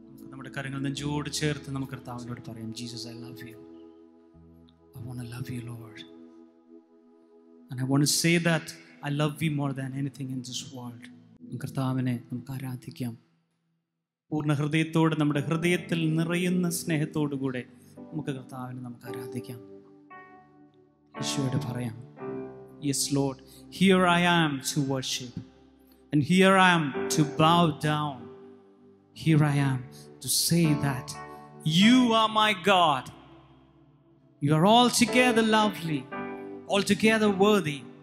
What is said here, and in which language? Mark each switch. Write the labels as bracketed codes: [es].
[ml] നമ്മുടെ കരങ്ങൾ നെഞ്ചോട് ചേർത്ത് നമുക്ക് കർത്താവിനോട് പറയാം, Jesus, [en] I love you. I want to love you, Lord. And I want to say that I love you more than anything in this world. [ml] കർത്താവിനെ നമുക്ക് ആരാധിക്കാം. പൂർണ്ണ ഹൃദയത്തോടെ, നമ്മുടെ ഹൃദയത്തിൽ നിറയുന്ന സ്നേഹത്തോടു കൂടെ നമുക്ക് കർത്താവിനെ നമുക്ക് ആരാധിക്കാം. യേശുവോട് പറയാം, [en] yes Lord, here I am to worship, and here I am to bow down. Here I am to say that you are my God. You are altogether lovely, altogether worthy.